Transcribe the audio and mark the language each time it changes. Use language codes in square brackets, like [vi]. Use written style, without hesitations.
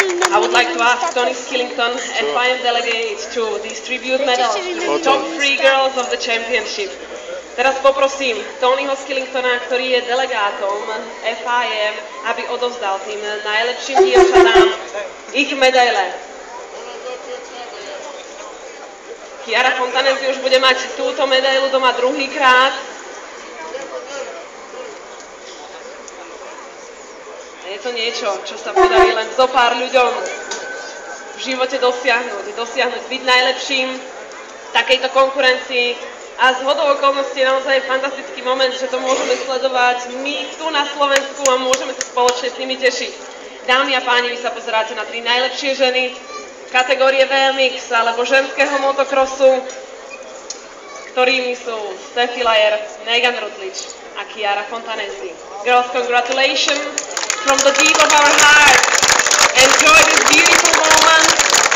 [en] I would like to ask Tony Skillington, FIM delegate, to distribute medals to the top 3 girls of the championship. [sk] Teraz poprosím Tonyho Skillingtona, ktorý je delegátom FIM, aby odovzdal tým najlepším dievčatám ich medaile. Chiara Fontanesi už bude mať túto medailu doma druhýkrát. Je to niečo, čo sa podarí len zo pár ľuďom v živote dosiahnuť, byť najlepším v takejto konkurencii. A z hodou okolností je naozaj fantastický moment, že to môžeme sledovať my tu na Slovensku a môžeme sa spoločne s nimi tešiť. Dámy a páni, vy sa pozeráte na 3 najlepšie ženy kategórie VMX alebo ženského motokrosu, ktorými sú Stefanie Lajer, Megan Rutledge a Chiara Fontanesi. [en] Girls, congratulations from the deep of our hearts. Enjoy this beautiful moment.